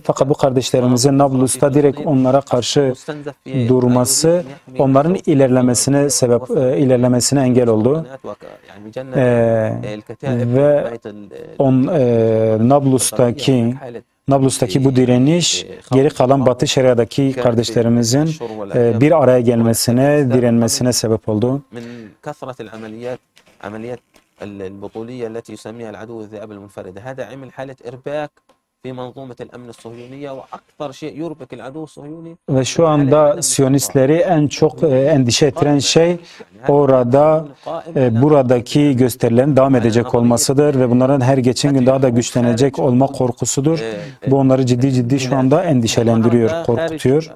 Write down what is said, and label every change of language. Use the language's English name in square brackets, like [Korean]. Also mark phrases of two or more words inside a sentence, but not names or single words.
[Turkish] Fakat bu kardeşlerimizin Nablus'ta direkt onlara karşı durması onların ilerlemesine engel oldu. Ve Nablus'taki bu direniş geri kalan Batı Şeria'daki kardeşlerimizin bir araya gelmesine, direnmesine sebep oldu. [Arabic] عمليات البطولية التي يسميها العدو الذئاب المنفردة هذا عمل حالة إرباك في منظومة الأمن الصهيونية وأكثر شيء يربك العدو الصهيوني. [Turkish] Ve şu anda Siyonistleri en çok endişe ettiren şey orada buradaki gösterilerin devam edecek olmasıdır ve bunların her geçen gün daha da güçlenecek olma korkusudur. Bu onları ciddi şu anda endişelendiriyor, korkutuyor.